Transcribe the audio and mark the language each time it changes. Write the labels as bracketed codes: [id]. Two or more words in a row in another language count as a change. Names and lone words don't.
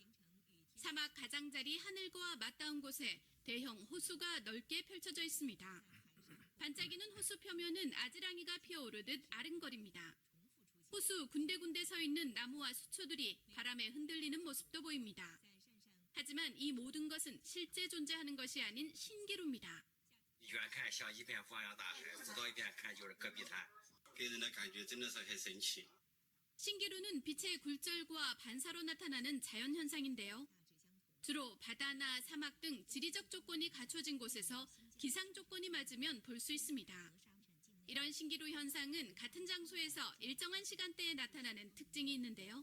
[ko] 사막 가장자리 하늘과 맞닿은 곳에 대형 호수가 넓게 펼쳐져 있습니다. 반짝이는 호수 표면은 아지랑이가 피어오르듯 아른거립니다. 호수 군데군데 서 있는 나무와 수초들이 바람에 흔들리는 모습도 보입니다. 하지만 이 모든 것은 실제 존재하는 것이 아닌 신기루입니다. [zh] 远看像一片汪洋大海，走到一边看就是戈壁滩，给人的感觉真的是很神奇。 [ko] 신기루는 빛의 굴절과 반사로 나타나는 자연현상인데요. 주로 바다나 사막 등 지리적 조건이 갖춰진 곳에서 기상 조건이 맞으면 볼 수 있습니다. 이런 신기루 현상은 같은 장소에서 일정한 시간대에 나타나는 특징이 있는데요.